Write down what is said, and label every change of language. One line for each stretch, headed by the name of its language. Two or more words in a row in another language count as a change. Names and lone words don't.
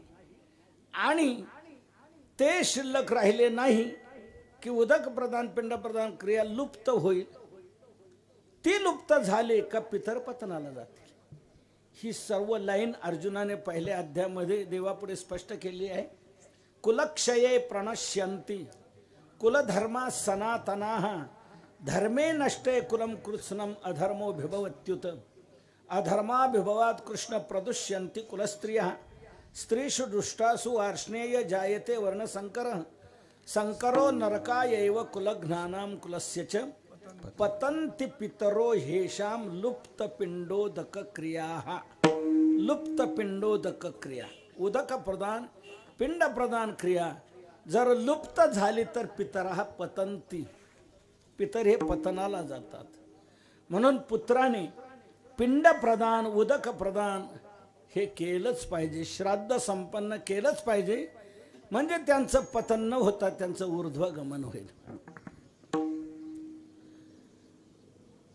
Marathi: आणि ते शिल्लक राहिले नाही की उदक प्रदान, पिंड प्रदान क्रिया लुप्त होईल. ती लुप्त झाली का पितरपतनाला जातील. ही सर्व लाईन अर्जुनाने पहिल्या अध्यायामध्ये देवापुढे स्पष्ट केली आहे.
Sanskrit: कुलक्षये प्रणश्यन्ति कुलधर्मा सनातनाः धर्मे नष्टे कुलम कृत्स्नम अधर्मो भिभवत्युत अधर्माभिभवात् कृष्ण प्रदुष्यन्ति कुलस्त्रियः स्त्रीषु दुष्टासु आर्ष्णेय जायते वर्णसंकरः संकरो नरकायैव कुलघ्नानां कुलस्य च पतन्ति पितरो हेषां लुप्तपिंडोदक क्रियाः. लुप्तपिंडोदक क्रिया,
Marathi: उदक प्रदान, पिंड प्रदान क्रिया जर लुप्त झाली तर
Sanskrit: पितरः पतन्ति,
Marathi: पितर हे पतनाला जातात. म्हणून पुत्राने पिंड प्रदान, उदक प्रदान हे केलंच पाहिजे, श्राद्ध संपन्न केलंच पाहिजे, म्हणजे त्यांचं पतन न होता त्यांचं ऊर्ध्वगमन होईल.